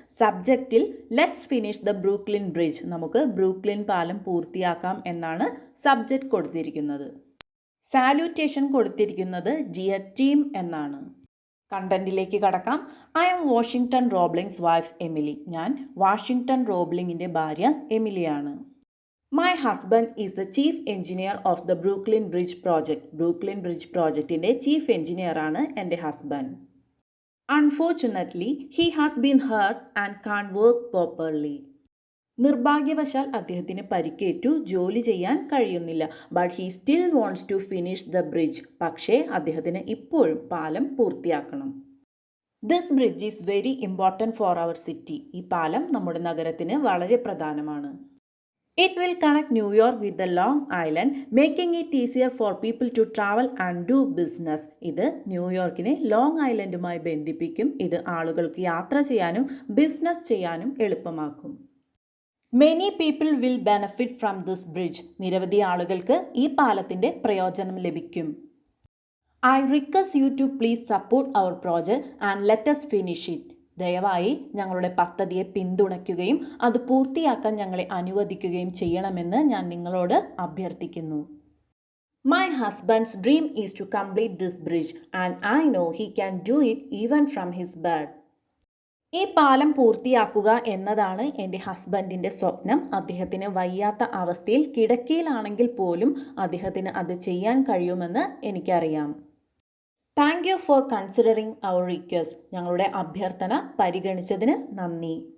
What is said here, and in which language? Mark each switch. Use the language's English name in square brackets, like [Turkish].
[Malayalam] സബ്ജക്റ്റിൽ [English] let's finish the Brooklyn bridge, [Malayalam] നമുക്ക് Brooklyn പാലം പൂർത്തിയാക്കാം എന്നാണ് സബ്ജക്റ്റ് കൊടുത്തിരിക്കുന്നത്. സാല്യൂട്ടേഷൻ കൊടുത്തിരിക്കുന്നത് [English] dear team [Malayalam] എന്നാണ്. കണ്ടന്റിലേക്ക് കടക്കാം. [English] I am Washington Roebling's wife Emily. [Malayalam] ഞാൻ വാഷിംഗ്ടൺ റോബ്ലിങ്ങിൻ്റെ ഭാര്യ എമിലിയാണ്. [English] My husband is the chief engineer of the Brooklyn Bridge project. [Malayalam] Brooklyn bridge പ്രോജക്റ്റിൻ്റെ chief എഞ്ചിനീയറാണ് എൻ്റെ husband. [English] Unfortunately, he has been hurt and can't work properly. [Malayalam] നിർഭാഗ്യവശാൽ അദ്ദേഹത്തിന് പരിക്കേറ്റു, ജോലി ചെയ്യാൻ കഴിയുന്നില്ല. [English] But he still wants to finish the bridge. [Malayalam] പക്ഷേ അദ്ദേഹത്തിന് ഇപ്പോഴും പാലം പൂർത്തിയാക്കണം. [English] This bridge is very important for our city. [Malayalam] ഈ പാലം നമ്മുടെ നഗരത്തിന് വളരെ പ്രധാനമാണ്. [English] It will connect New York with the Long Island, making it easier for people to travel and do business. [Malayalam] ഇത് ന്യൂയോർക്കിനെ ലോങ് ഐലൻഡുമായി ബന്ധിപ്പിക്കും. ഇത് ആളുകൾക്ക് യാത്ര ചെയ്യാനും ബിസിനസ് ചെയ്യാനും എളുപ്പമാക്കും. [English] Many people will benefit from this bridge. [Malayalam] നിരവധി ആളുകൾക്ക് ഈ പാലത്തിൻ്റെ പ്രയോജനം ലഭിക്കും. [English] I request you to please support our project and let us finish it. [Malayalam] ദയവായി ഞങ്ങളുടെ പദ്ധതിയെ പിന്തുണയ്ക്കുകയും അത് പൂർത്തിയാക്കാൻ ഞങ്ങളെ അനുവദിക്കുകയും ചെയ്യണമെന്ന് ഞാൻ നിങ്ങളോട് അഭ്യർത്ഥിക്കുന്നു. [English] My husband's dream is to complete this bridge and I know he can do it even from his bed. [Malayalam] ഈ പാലം പൂർത്തിയാക്കുക എന്നതാണ് എൻ്റെ ഹസ്ബൻഡിൻ്റെ സ്വപ്നം. അദ്ദേഹത്തിന് വയ്യാത്ത അവസ്ഥയിൽ കിടക്കയിലാണെങ്കിൽ പോലും അദ്ദേഹത്തിന് അത് ചെയ്യാൻ കഴിയുമെന്ന് എനിക്കറിയാം. [English] Thank you for considering our request. [Malayalam] ഞങ്ങളുടെ അഭ്യർത്ഥന പരിഗണിച്ചതിന് നന്ദി.